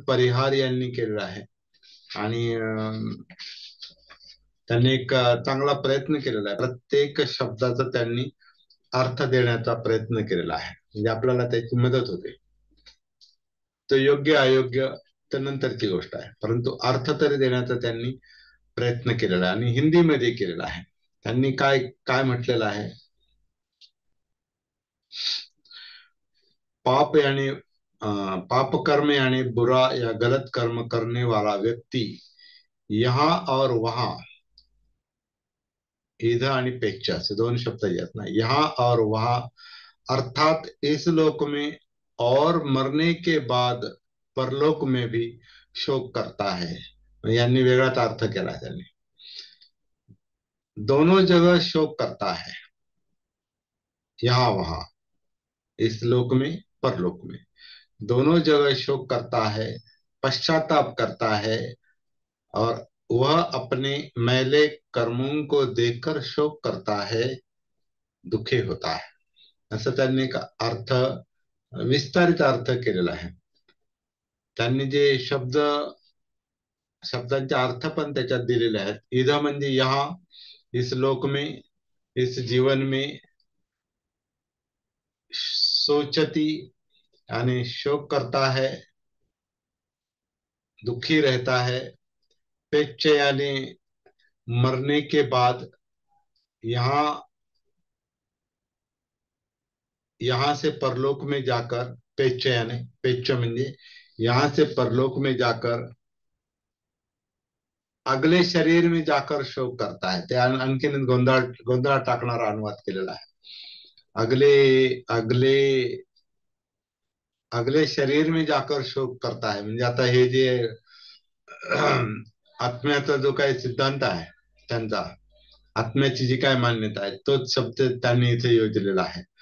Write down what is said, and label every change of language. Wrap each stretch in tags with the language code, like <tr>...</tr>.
<mr>परिहार यांनी केलेला आहे. आणि त्यांनी एक चांगला प्रयत्न केलेला आहे. प्रत्येक शब्दाचा त्यांनी अर्थ देण्याचा प्रयत्न केलेला आहे, म्हणजे आपल्याला त्याची मदत होते. तो योग्य अयोग्य तर नंतरची गोष्ट आहे, परंतु अर्थ तरी देण्याचा त्यांनी प्रयत्न केलेला आहे आणि हिंदीमध्ये केलेला आहे. त्यांनी काय काय म्हटलेलं आहे,</mr> <hi>पाप यानी पाप कर्म यानी बुरा या गलत कर्म करने वाला व्यक्ति यहाँ और वहां, इधर आणि पेक्षा से दोन शब्द येत ना, यहाँ और वहां अर्थात इस लोक में और मरने के बाद परलोक में भी शोक करता है.</hi> <mr>यांनी वेगळाच अर्थ केला त्यांनी.</mr> <hi>दोनों जगह शोक करता है, यहाँ वहां, इस लोक में परलोक में, दोनों जगह शोक करता है, पश्चाताप करता है. और वह अपने मैले कर्मों को देखकर शोक करता है, दुखी होता है.</hi> <mr>असं त्यांनी एक अर्थ, विस्तारित अर्थ केलेला आहे. त्यांनी जे शब्दांचे अर्थ पण त्याच्यात दिलेले आहेत.</mr> <hi>इधं म्हणजे यहाँ, इस लोक में, इस जीवन में, सोचती यानी शोक करता है, दुखी रहता है. पेच यानी मरने के बाद, यहाँ यहाँ से परलोक में जाकर, पेच यानी पेच म्हणजे यहाँ से परलोक में जाकर अगले शरीर में जाकर शोक करता है.</hi> <mr>ते आणखीन गोंधळ टाकणारा अनुवाद केलेला आहे.</mr> <hi>अगले अगले अगले शरीर में जाकर शोक करता है</hi> <mr>म्हणजे आता हे जे आत्म्याचा जो काही सिद्धांत आहे त्यांचा, आत्म्याची जी काय मान्यता आहे, तोच शब्द त्यांनी इथे योजलेला आहे.</mr>